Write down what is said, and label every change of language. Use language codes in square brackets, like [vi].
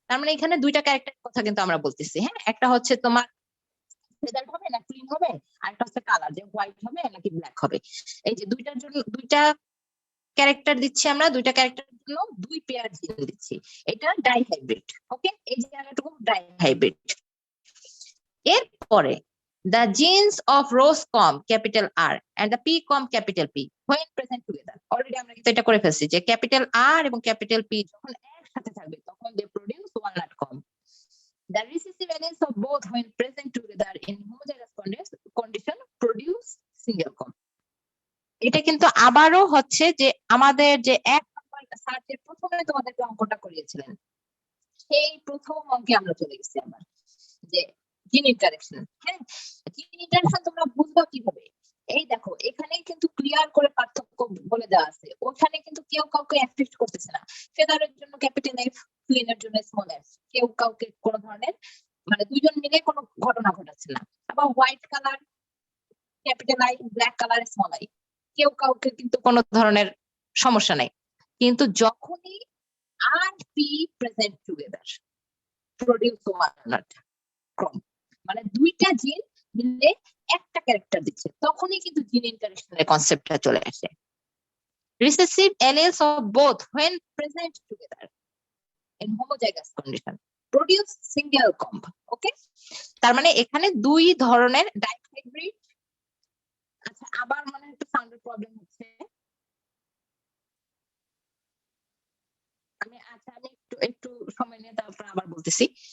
[bn] তার মানে এখানে 2টা ক্যারেক্টারের কথা কিন্তু আমরা বলতেছি। হ্যাঁ, একটা হচ্ছে তোমার ফেদার হবে না ক্লিন হবে, আর একটা হচ্ছে কালার, যে হোয়াইট হবে নাকি ব্ল্যাক হবে। এই যে 2টার জন্য 2টা ক্যারেক্টার দিচ্ছি আমরা, দুইটা ক্যারেক্টারের জন্য 2 পেয়ার জিন দিচ্ছি। এটা ডাইহাইব্রিড। ওকে, এই জায়গাটুকু ডাইহাইব্রিড। এরপরে [en] the genes of Roscom capital R and the PCOM capital P when present together, already [bn] আমরা কিন্তু এটা করে ফেলছি যে ক্যাপিটাল R এবং ক্যাপিটাল P যখন একসাথে থাকবে তখন [en] they produce walnut comb. The recessive alleles of both when present together in homozygous condition produce single comb. [bn] এটা কিন্তু আবারও হচ্ছে যে আমাদের যে 1 নম্বর সার্চের প্রথমে তোমাদেরকে অঙ্কটা করিয়েছিলেন, সেই প্রথম অঙ্কে আমরা চলে গেছি আবার যে জিন ইন্টারেকশন। হ্যাঁ, জিন ইন্টারেকশন তোমরা বুঝবা কিভাবে? এই দেখো, এখানে কিন্তু ক্লিয়ার করে পার্থক্য বলে দেওয়া আছে, ওখানে কিন্তু কেউ কাউকে অ্যাফেক্ট করতেছে না। ফেদারের জন্য ক্যাপিটাল এফ, ক্লিনের জন্য স্মল এফ, কেউ কাউকে কোনো ধরনের মানে দুইজন মিলে কোনো ঘটনা ঘটাচ্ছে না। আবার white colour capital I, black colour small I, কেউ কাউকে কিন্তু কোনো ধরনের সমস্যা নাই। কিন্তু যখনই আর P [en] present together produce walnut comb, [bn] মানে দুইটা জিন মিলে একটা ক্যারেক্টার দিচ্ছে, তখনই কিন্তু জিন ইন্টারেকশনের কনসেপ্টটা চলে আসে। [en] Recessive alleles of both when present together in homozygous condition produce single comb. [bn] ওকে, তার মানে এখানে 2 ধরনের ডাইহাইব্রিড। আচ্ছা, আবার মানে একটু সাউন্ডের প্রবলেম হচ্ছে। আমি একটু সময় নিয়ে তারপর আবার বলতেছি।